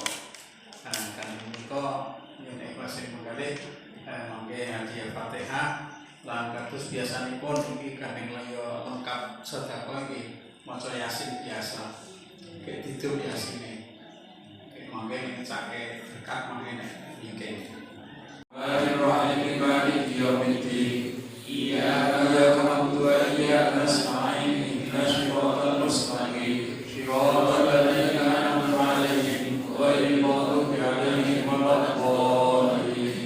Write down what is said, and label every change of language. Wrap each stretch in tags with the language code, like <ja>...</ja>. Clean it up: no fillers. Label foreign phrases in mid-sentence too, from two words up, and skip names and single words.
<jv>Kan menika yen ikhlas menggalih mangke hadiah Fatihah lan kados biasanipun iki kanthi lengkap sedekah iki maca Yasin biasa. Kayak ditu Yasine. Mangke ngecake berkat mangke nek nggih.</jv> <ar>بسم الله الرحمن الرحيم. مالك يوم الدين. إياك نعبد وإياك نستعين. اهدنا الصراط المستقيم. صراط الذين أنعمت عليهم غير المغضوب عليهم ولا الضالين.</ar>